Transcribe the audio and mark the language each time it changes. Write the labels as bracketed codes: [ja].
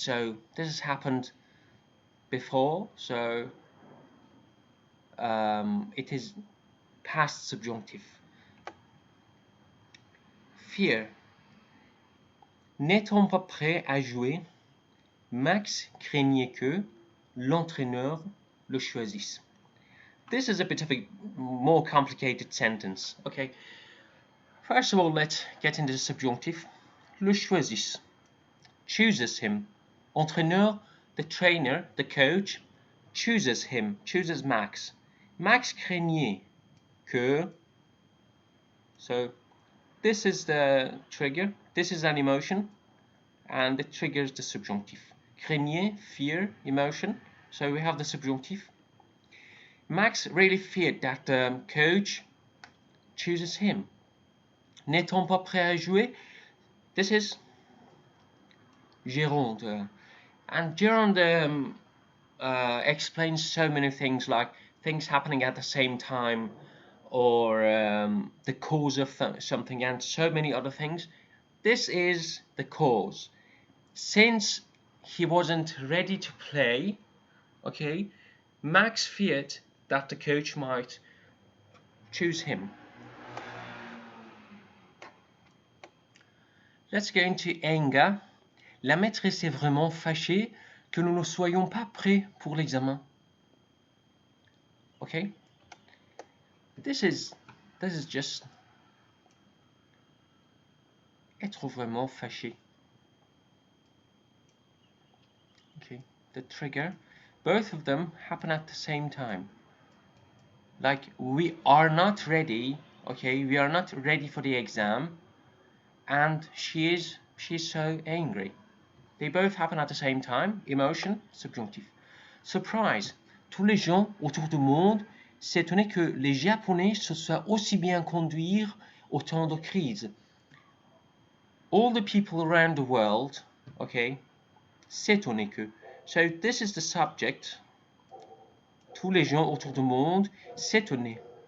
[en] So this has happened before, so it is past subjunctive. Fear. [fr] N'étant pas prêt à jouer, Max craignait que l'entraîneur le choisisse. [en] This is a bit of a more complicated sentence. Okay. First of all, let's get into the subjunctive. [fr] Le choisisse. [en] Chooses him. Entraîneur, the trainer, the coach, chooses him, chooses Max. [fr] Max craignait que. [en] So this is the trigger. This is an emotion, and it triggers the subjunctive. [fr] Craignait, [en] fear, emotion. So we have the subjunctive. Max really feared that the coach chooses him. [fr] N'étant pas prêt à jouer, [en] this is Gironde. And Gironde explains so many things, like things happening at the same time, or the cause of something, and so many other things. This is the cause. Since he wasn't ready to play, okay, Max feared that the coach might choose him. Let's go into anger. [fr] La maîtresse est vraiment fâchée que nous ne soyons pas prêts pour l'examen. [en] Okay? This is just [fr] être vraiment fâché. [en] Okay, the trigger. Both of them happen at the same time. Like, we are not ready, okay? We are not ready for the exam, and she's so angry. They both happen at the same time. Emotion, subjunctif. Surprise. [fr] Tous les gens autour du monde s'étonnaient que les Japonais se soient aussi bien conduire au temps de crise. [en] All the people around the world, okay, [fr] s'étonnaient que. [en] So this is the subject. [fr] Tous les gens autour du monde s'étonnaient.